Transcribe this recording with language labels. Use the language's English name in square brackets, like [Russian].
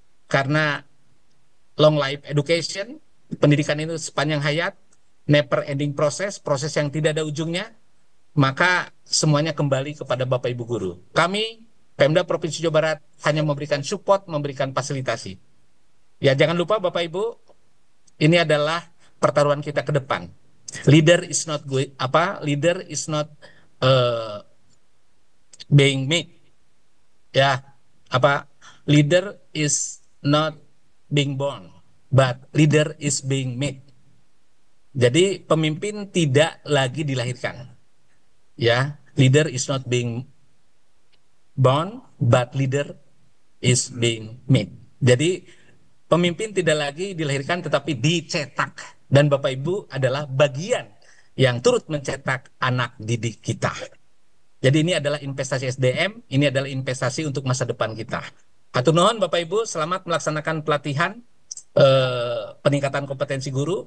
[Indonesian] Karena [English] long life education, [Indonesian] pendidikan itu sepanjang hayat, [English] never ending [Indonesian] proses, proses yang tidak ada ujungnya, maka semuanya kembali kepada Bapak Ibu guru. Kami Pemda Provinsi Jawa Barat hanya memberikan support, memberikan fasilitasi. Ya, jangan lupa Bapak Ibu, ini adalah pertaruhan kita ke depan. [English] Leader is not leader is not uh, being made. [Indonesian] Ya, apa? [English] Leader is not being born, but leader is being made. [Indonesian] Jadi pemimpin tidak lagi dilahirkan. Ya, [English] leader is not being born, but leader is being made. [Indonesian] Jadi pemimpin tidak lagi dilahirkan tetapi dicetak. Dan Bapak Ibu adalah bagian yang turut mencetak anak didik kita. Jadi ini adalah investasi SDM, ini adalah investasi untuk masa depan kita. [Sundanese] Hatur nuhun [Indonesian] Bapak Ibu, selamat melaksanakan pelatihan peningkatan kompetensi guru.